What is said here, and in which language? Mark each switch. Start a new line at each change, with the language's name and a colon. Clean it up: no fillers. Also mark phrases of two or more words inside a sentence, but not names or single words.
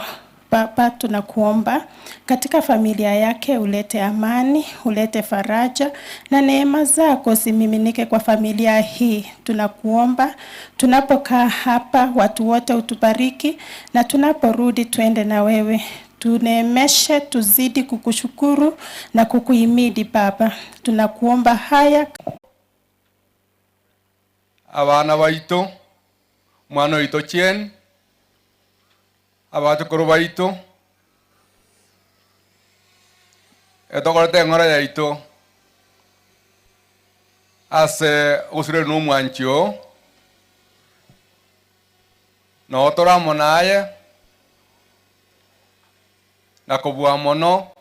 Swahili: Baba, tunakuomba katika familia yake ulete amani, ulete faraja na neema zako zimiminike kwa familia hii. Tunakuomba tunapokaa hapa watu wote utubariki na tunaporudi tuende na wewe. Tuneemeshe, tuzidi kukushukuru na kukuhimidi Baba. Tunakuomba haya.
Gusii: Abana baito, mwana wito chien, abatukuru baito, etokorote ngora yaito, ase usire numwanchio, na otora monaye, na kubua mono,